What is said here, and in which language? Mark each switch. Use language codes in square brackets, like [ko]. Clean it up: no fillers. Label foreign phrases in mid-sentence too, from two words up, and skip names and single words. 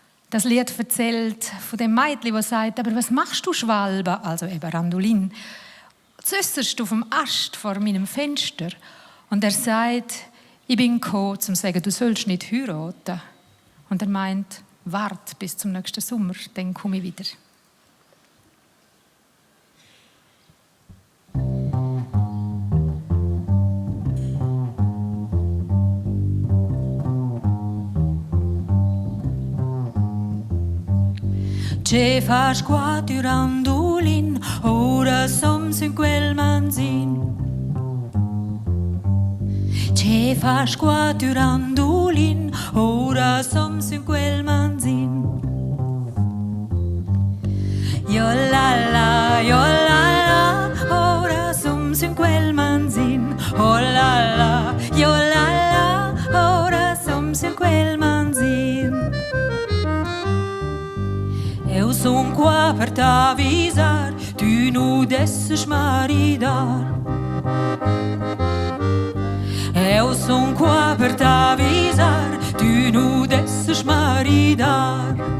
[de] Das Lied erzählt von dem Mädchen, das sagt, aber was machst du, Schwalbe, also eben Randolin, zösserst du vom Ast vor meinem Fenster? Und er sagt, ich bin gekommen, um zu sagen, du sollst nicht heiraten. Und er meint, wart bis zum nächsten Sommer, dann komme ich wieder. [rm] Ce faci qua tu randolin, ora som in quel manzin. Ce faci qua tu randolin, ora som in quel manzin. Yo la la, ora som in quel manzin. Oh la la, yo la, ora som in quel manzin. Eu son qua per t'avvisar, tu nu desses maridar. Eu son qua per t'avvisar, tu nu desses maridar.